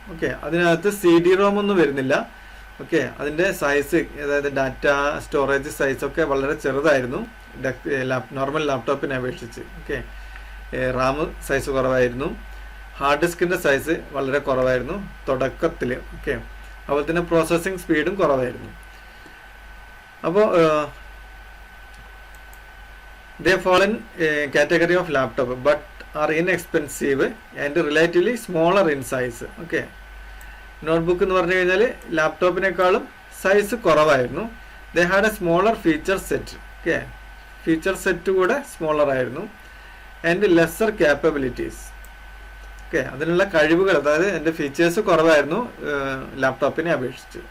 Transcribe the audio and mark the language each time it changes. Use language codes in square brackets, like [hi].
[ml] Okay, അതിനകത്ത് CD-ROM ഒന്നും വരുന്നില്ല. ഓക്കെ, അതിൻ്റെ സൈസ്, അതായത് ഡാറ്റ സ്റ്റോറേജ് സൈസൊക്കെ വളരെ ചെറുതായിരുന്നു നോർമൽ ലാപ്ടോപ്പിനെ അപേക്ഷിച്ച്. ഓക്കെ, റാം സൈസ് കുറവായിരുന്നു, ഹാർഡ് ഡിസ്കിൻ്റെ സൈസ് വളരെ കുറവായിരുന്നു തുടക്കത്തിൽ. ഓക്കെ, അതുപോലെ തന്നെ പ്രോസസ്സിങ് സ്പീഡും കുറവായിരുന്നു. [en] അപ്പോൾ they fall in category of laptop but are inexpensive and relatively smaller in size. [ml] Okay, notebook എന്ന് പറഞ്ഞു കഴിഞ്ഞാൽ ലാപ്ടോപ്പിനേക്കാളും സൈസ് കുറവായിരുന്നു. [en] They had a smaller feature set. Okay, [ml] feature set കൂടെ സ്മോളർ ആയിരുന്നു. [en] And lesser capabilities. [ml] ഓക്കെ, അതിനുള്ള കഴിവുകൾ, അതായത് എൻ്റെ ഫീച്ചേഴ്സ് കുറവായിരുന്നു ലാപ്ടോപ്പിനെ അപേക്ഷിച്ച്.